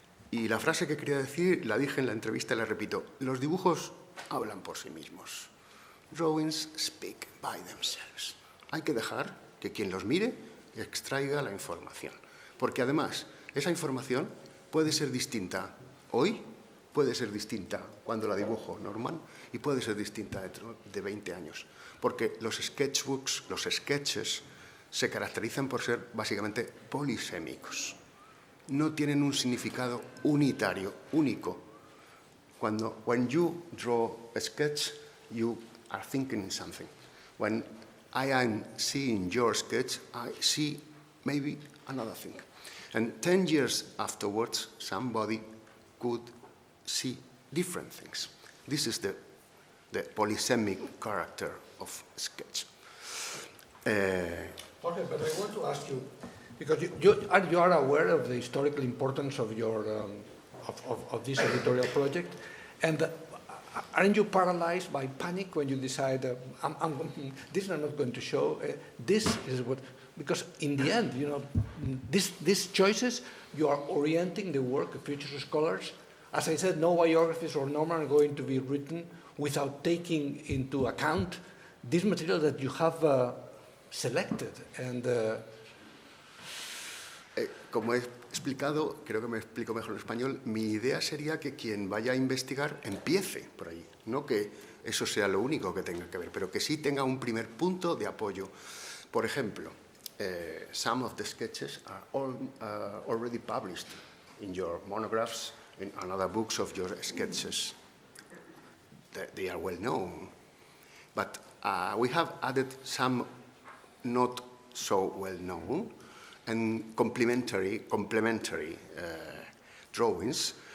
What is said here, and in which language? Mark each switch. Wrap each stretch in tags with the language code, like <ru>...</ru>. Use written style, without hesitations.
<es>Y la frase que quería decir la dije en la entrevista y la repito. Los dibujos hablan por sí mismos.</es> <en>Drawings speak by themselves.</en> <es>Hay que dejar que quien los mire extraiga la información. Porque además, esa información puede ser distinta hoy, puede ser distinta cuando la dibujo Norman y puede ser distinta dentro de 20 años. Porque los sketchbooks, los sketches, se caracterizan por ser básicamente polisémicos. No tienen un significado unitario, único.</es> <en>When you draw a sketch, you are thinking something. When I am seeing your sketch, I see maybe another thing. And 10 years afterwards, somebody could see different things. This is the polysemic character of sketch. Jorge, but I want to ask you, because you are aware of the historical importance of your of this editorial project, and aren't you paralyzed by panic when you decide this I'm not going to show? This is what, because in the end, you know, these choices, you are orienting the work of future scholars. As I said, no biographies or Norman are going to be written without taking into account this material that you have selected. And</en> <es>como he explicado, creo que me explico mejor en español, mi idea sería que quien vaya a investigar empiece por ahí, no que eso sea lo único que tenga que ver, pero que sí tenga un primer punto de apoyo. Por ejemplo,</es> <en>some of the sketches are already published in your monographs, in other books of your sketches. They are well known, but we have added some not so well known and complementary drawings.</en>